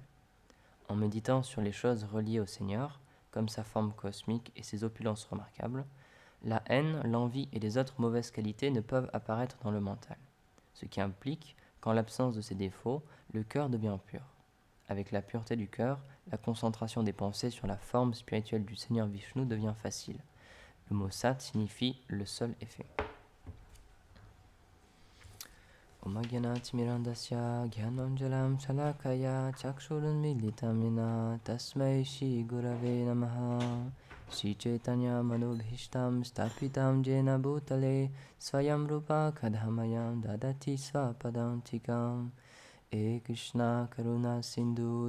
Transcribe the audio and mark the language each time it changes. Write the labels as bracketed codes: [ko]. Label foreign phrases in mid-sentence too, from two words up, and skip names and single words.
[fr] En méditant sur les choses reliées au Seigneur, comme sa forme cosmique et ses opulences remarquables, la haine, l'envie et les autres mauvaises qualités ne peuvent apparaître dans le mental, ce qui implique qu'en l'absence de ces défauts, le cœur devient pur. Avec la pureté du cœur, la concentration des pensées sur la forme spirituelle du Seigneur Vishnu devient facile. Le mot Sat signifie le seul effet. [sa] ॐ ज्ञानतिमिरान्धस्य ज्ञानाञ्जलम् शलाकया चक्षुरुन्मिलितमिन तस्मै श्री गुरवे नमः श्री चैतन्य मनोभिष्टम् स्थापितम् जेन भूतले स्वयम् रूप कदमयम् ददाति स्वपदान्तिकम् ए कृष्ण करुणा सिन्धु